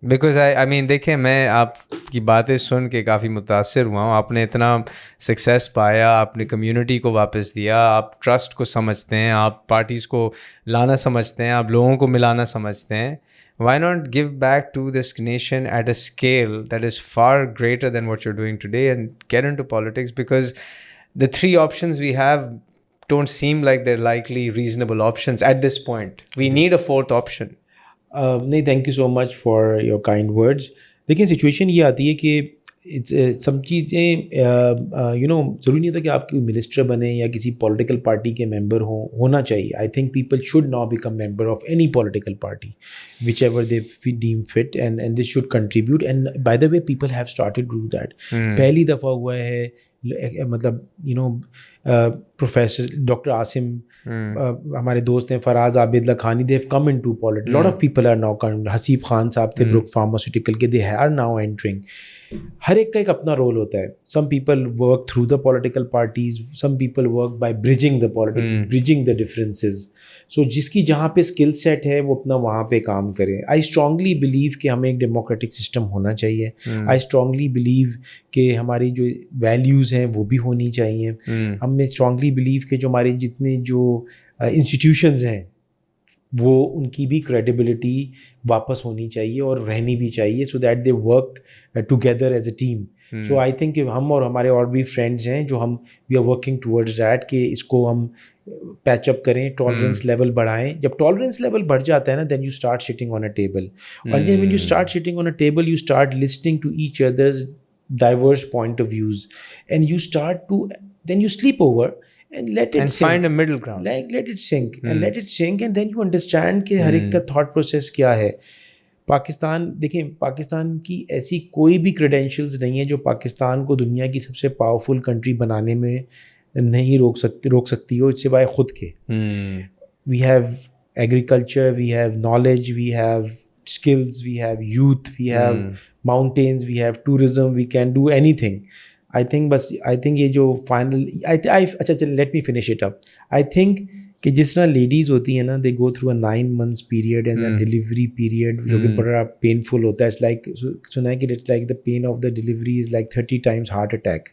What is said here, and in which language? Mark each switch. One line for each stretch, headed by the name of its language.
English: because I mean
Urdu: دیکھیں میں آپ کی باتیں سن کے کافی متاثر ہوا ہوں. آپ نے اتنا سکسیس پایا, آپ نے کمیونٹی کو واپس دیا, آپ ٹرسٹ کو سمجھتے ہیں, آپ پارٹیز کو لانا سمجھتے ہیں, آپ لوگوں کو ملانا سمجھتے ہیں.
English: Why not give back to this nation at a scale that is far greater than what you're doing today and get into politics? Because the three options we have don't seem like they're likely reasonable options at this point. We need a fourth option.
Urdu: نہیں,
English: Thank you so much for your kind words.
Urdu: دیکھیں situation یہ آتی ہے کہ سب چیزیں ضروری نہیں ہوتا کہ آپ کی منسٹر بنے یا کسی پولیٹیکل پارٹی کے ممبر ہونا چاہیے.
English: I think people should now become member of any political party which ever they deem fit and this should contribute. And by the way people have started do that.
Urdu: پہلی دفعہ ہوا ہے, مطلب
English: professor doctor Asim,
Urdu: ہمارے دوست ہیں
English: Faraz Abid Lakhani, they have come in to politics. Lot of people are now come. Haseeb Khan Sahib تھے Brook pharmaceutical کے, they are now entering.
Urdu: ہر ایک کا ایک اپنا رول ہوتا ہے.
English: Some people work through the political parties, some people work by bridging the differences.
Urdu: سو جس کی جہاں پہ اسکل سیٹ ہے وہ اپنا وہاں پہ کام کرے.
English: I strongly believe
Urdu: کہ ہمیں ایک ڈیموکریٹک سسٹم ہونا چاہیے.
English: I strongly believe
Urdu: کہ ہماری جو ویلیوز ہیں وہ بھی ہونی چاہیے. ہمیں
English: strongly believe
Urdu: کہ جو ہمارے جتنے جو انسٹیٹیوشنز ہیں وہ ان کی بھی کریڈیبلٹی واپس ہونی چاہیے اور رہنی بھی چاہیے,
English: So that they work together as a team.
Urdu: So
English: I think
Urdu: کہ ہم اور ہمارے اور بھی فرینڈز ہیں جو ہم
English: we are working towards that
Urdu: کہ اس کو ہم پیچ اپ کریں, ٹالرنس لیول بڑھائیں. جب ٹالرنس لیول بڑھ جاتا ہے نا,
English: Then you start sitting on a table, اور when you start sitting on a table you start listening to each others diverse point of views, and you start to then you sleep over and let it and sink. Find a middle ground. Like let it sink and let it sink, and then you understand
Urdu: کہ ہر ایک کا thought process کیا ہے. پاکستان دیکھیں, پاکستان کی ایسی کوئی بھی credentials نہیں ہے جو پاکستان کو دنیا کی سب سے پاورفل کنٹری بنانے میں نہیں روک سکتی ہو سوائے خود کے.
English: We have agriculture, we have knowledge, we have skills, we have youth, we have mountains, we have tourism, we can do anything. I think
Urdu: یہ جو
English: final
Urdu: اچھا چل
English: let me finish it up. I think
Urdu: کہ جس طرح ladies ہوتی ہیں نا,
English: they go through a 9 months period and a delivery period
Urdu: جو کہ بڑا painful ہوتا ہے.
English: It's like
Urdu: سنا ہے کہ
English: it's like the pain of the delivery is like 30 times heart attack.